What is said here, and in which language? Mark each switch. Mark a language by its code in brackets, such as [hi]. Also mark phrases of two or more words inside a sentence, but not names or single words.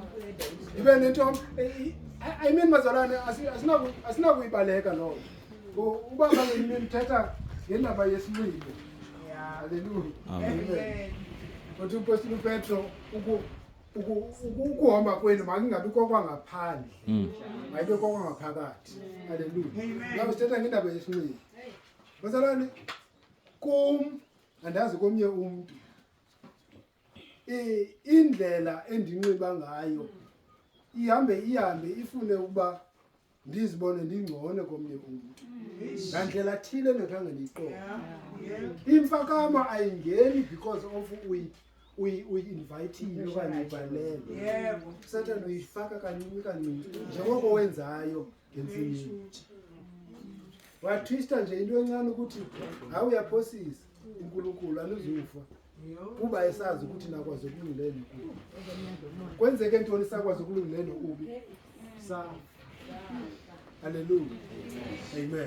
[xh] Dibe nento [en] I mean [xh] bazalwane asinakuyibaleka lo. [zu] Uba ngabe nimthetha ngendaba yesinxibo. Hallelujah. Amen. Kodwa uPostoli Petro ukuhamba kwenu makungabi kokwangaphandle. Mayibe kokwangaphakathi. Hallelujah. [xh] Ngabe sithetha ngendaba yesinxibo. Bazalwane andazi komnye umuntu indlela endinxiba ngayo ihambe ifune ukuba ndizibone ndingcono komnye umuntu. Ngandlela thile nekhange ndiyiqonde. Imfakama ayingeni [en] because of [xh] uyi-invite okanye uyibalele. Yebo. Satan uyifaka kancinci njengoko wenzayo ngensimini. [zu] Wathwista nje into encane ukuthi hawu uyaphosisa uNkulunkulu anuzufa. [xh] Kuba esazi ukuthi nakwazi ukulungela nokubi. Kwenzeke ntoni sakwazi ukulungela nokubi? Hallelujah. Amen.